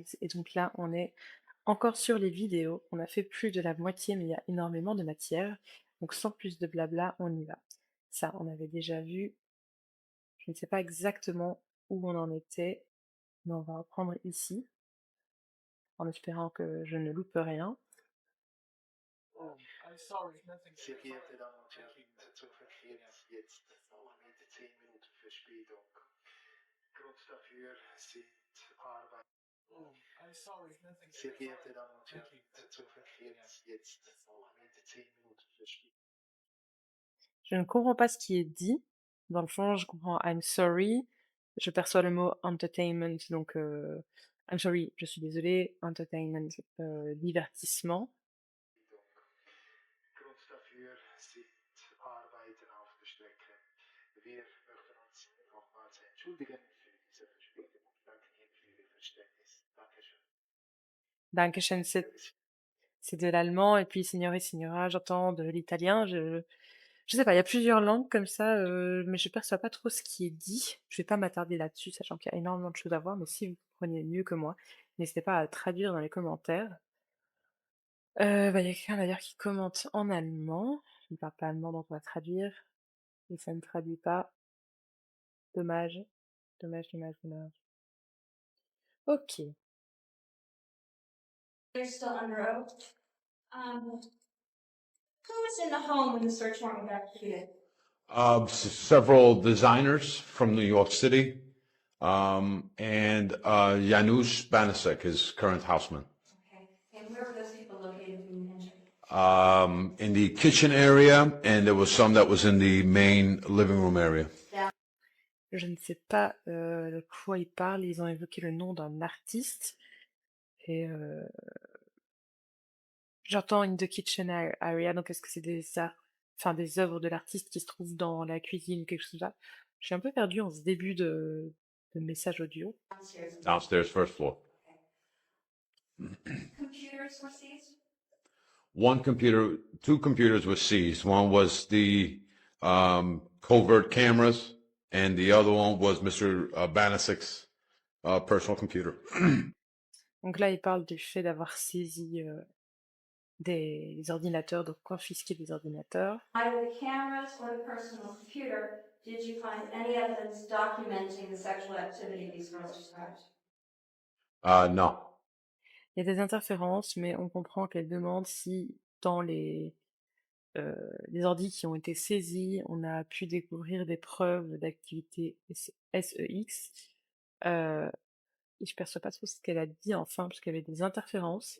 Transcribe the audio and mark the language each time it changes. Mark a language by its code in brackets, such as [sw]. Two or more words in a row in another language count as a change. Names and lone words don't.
[fr] Et donc là, on est encore sur les vidéos. On a fait plus de la moitié, mais il y a énormément de matière. Donc sans plus de blabla, on y va. Ça, on avait déjà vu. Je ne sais pas exactement où on en était, mais on va reprendre ici, en espérant que je ne loupe rien. [de] Sehr geehrte Damen und Herren, Sitzung verkehrt jetzt mit 10 Minuten Verspätung. Grund dafür sind Arbeit. Sehr geehrte Damen und Herren, Sitzung verkehrt jetzt mit 10 Minuten Verspätung. [fr] Je ne comprends pas ce qui est dit. Dans le fond, je comprends [en] I'm sorry. [fr] Je perçois le mot entertainment, donc [en] I'm sorry, [fr] je suis désolée. Entertainment, divertissement. [de] Grund dafür sind Arbeiten auf der Strecke. Wir möchten uns nochmals entschuldigen für diese Verspätung und danken Ihnen für Ihr Verständnis. Dankeschön. Dankeschön, [fr] c'est de l'allemand, et puis [it] signore, signora, [fr] j'entends de l'italien. Je sais pas, il y a plusieurs langues comme ça, mais je perçois pas trop ce qui est dit. Je vais pas m'attarder là-dessus, sachant qu'il y a énormément de choses à voir, mais si vous comprenez mieux que moi, n'hésitez pas à traduire dans les commentaires. Bah, il y a quelqu'un d'ailleurs qui commente en allemand. Je ne parle pas allemand, donc on va traduire. Et ça ne traduit pas. Dommage. Dommage, dommage, dommage. Ok. [en] They're still under oath. Who was in the home when the search warrant was executed? Several designers from New York City, and Janusz Banasek, his current houseman. Okay. And where were those people located when you entered? In the kitchen area, and there was some that was in the main living room area. [fr] Je ne sais pas de quoi ils parlent. Ils ont évoqué le nom d'un artiste. Et j'entends [en] in the kitchen area. [fr] Donc est-ce que c'est des arts, enfin des œuvres de l'artiste qui se trouvent dans la cuisine ou quelque chose comme ça? Je suis un peu perdue en ce début de message audio. [en] Downstairs. Downstairs, first floor. Computers were seized? Two computers were seized. One was the covert cameras, and the other one was Mr. Banasek's personal computer. [fr] Donc là, il parle du fait d'avoir saisi des ordinateurs, donc confisqué des ordinateurs. [en] Either the cameras or the personal computer, did you find any evidence documenting the sexual activity these girls described? No. [fr] Il y a des interférences, mais on comprend qu'elle demande si dans les ordis qui ont été saisis, on a pu découvrir des preuves d'activité SEX. Et je perçois pas trop ce qu'elle a dit enfin, parce qu'il y avait des interférences.